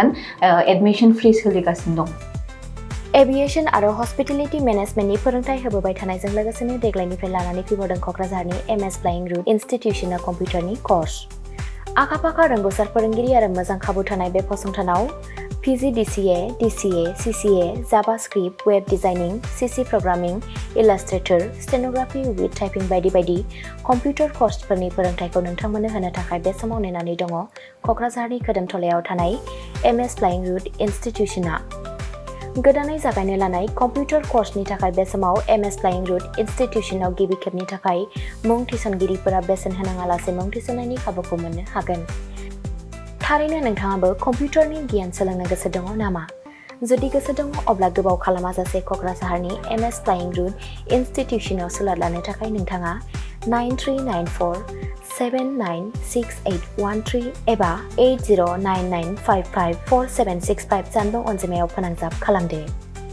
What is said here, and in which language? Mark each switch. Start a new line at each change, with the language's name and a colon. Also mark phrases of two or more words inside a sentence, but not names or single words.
English: admission free
Bodo: सोलिगासिनो दं। एविएशन आरो
English: hospitality managementni
Bodo: फोरोंथाय होबोबाय थानायजों लोगोसेनो देग्लायनिफ्राय लानानै फैबावदों क'क्राझारनि MS फ्लाइंग रुट इनस्टिट्यूशना कम्पिउटारनि कर्स। आखा-फाखा रोंग'सार फोरोंगिरि आरो मोजां खाबु थानाय बे फसंथानाव
English: PGDCA, DCA, CCA, JavaScript, Web Designing, CC Programming, Illustrator, Stenography with Typing
Bodo: बायदि बायदि कम्पिउटार कर्सफोरनि फोरोंथायखौ नोंथांमोननो होनो थाखाय बे समाव नेनानै दङ क'क्राझारनि खोदोमथलायाव थानाय MS Flying Route इनस्टिट्यूशना गोदानै जागायनो लानाय कम्पिउटार कर्सनि थाखाय बे समाव MS Flying Route इनस्टिट्यूशनाव गिबि खेबनि थाखाय मुं थिसनगिरिफोरा बेसेन होनाङालासे मुं थिसननायनि खाबुखौ मोननो हागोन थारैनो नोंथाङाबो कम्पिउटारनि गियान सोलोंनो गोसो दङ नामा जुदि गोसो दङ अब्ला गोबाव खालामाजासे क'क्राझारनि MS Flying Route इनस्टिट्यूशनाव सुलाद लानो थाखाय नोंथाङा 9394796813 एबा 8099554765 जानबुं अनजिमायाव फोनांजाब खालामदो